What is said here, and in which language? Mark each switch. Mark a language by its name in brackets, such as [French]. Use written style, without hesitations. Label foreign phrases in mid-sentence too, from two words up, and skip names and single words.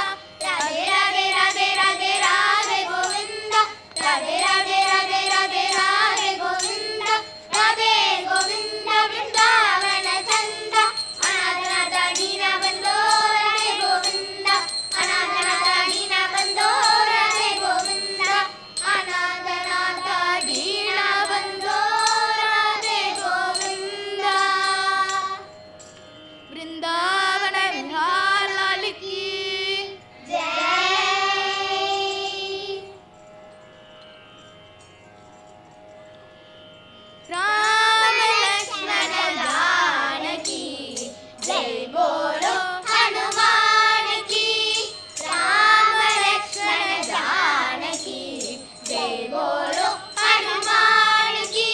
[Sanskrit] राधे राधे राधे राधे राधे गोविन्दा, राधे राधे राधे राधे राधे गोविन्दा, राधे गोविन्दा बृन्दावन चन्दा, अनाथनाथ नीना वन्दो राधे गोविन्दा, अनाथनाथ नीना वन्दो राधे गोविन्दा, अनाथनाथ नीना वन्दो राधे गोविन्दा. [Hindi] बृंदावन विहार लाल की ஜெய். राम लक्ष्मण जानकी जय बोलो हनुमान की, राम लक्ष्मण जानकी जय बोलो हनुमान की.